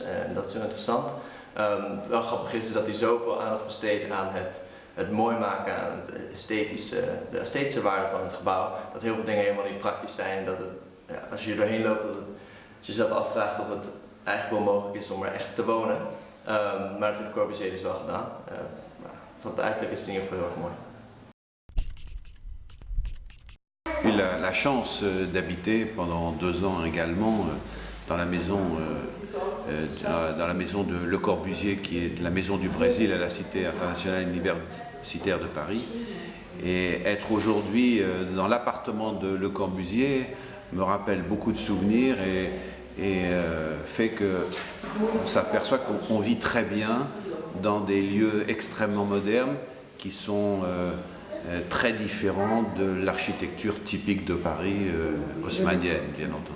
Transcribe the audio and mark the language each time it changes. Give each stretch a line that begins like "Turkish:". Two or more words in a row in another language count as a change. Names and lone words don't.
Dutch: En dat is heel interessant. Wel grappig is dat hij zoveel aandacht besteedt aan het mooi maken, aan de esthetische waarde van het gebouw, dat heel veel dingen helemaal niet praktisch zijn. Dat als je er doorheen loopt, dat je jezelf afvraagt of het eigenlijk wel mogelijk is om er echt te wonen. Maar dat heeft Corbusier dus wel gedaan. Van het uiterlijk is het in ieder geval heel erg mooi.
French: J'ai eu la chance d'habiter pendant 2 ans également dans la maison de Le Corbusier, qui est la maison du Brésil à la Cité internationale universitaire de Paris. Et être aujourd'hui dans l'appartement de Le Corbusier me rappelle beaucoup de souvenirs et fait qu'on s'aperçoit qu'on vit très bien dans des lieux extrêmement modernes qui sont très différents de l'architecture typique de Paris, haussmannienne, bien entendu.